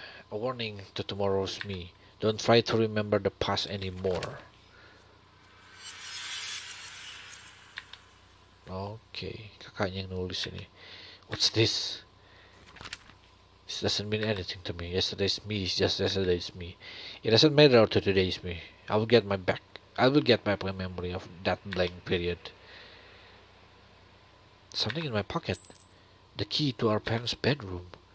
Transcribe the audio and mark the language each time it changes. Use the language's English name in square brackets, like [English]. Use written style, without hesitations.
[English] A warning to tomorrow's me. Don't try to remember the past anymore. [Indonesian] Okay, kakaknya yang nulis ini. [English] What's this? This doesn't mean anything to me. Yesterday's me is just yesterday's me. It doesn't matter to today's me. I will get back my memory of that blank period. Something in my pocket. The key to our parents' bedroom.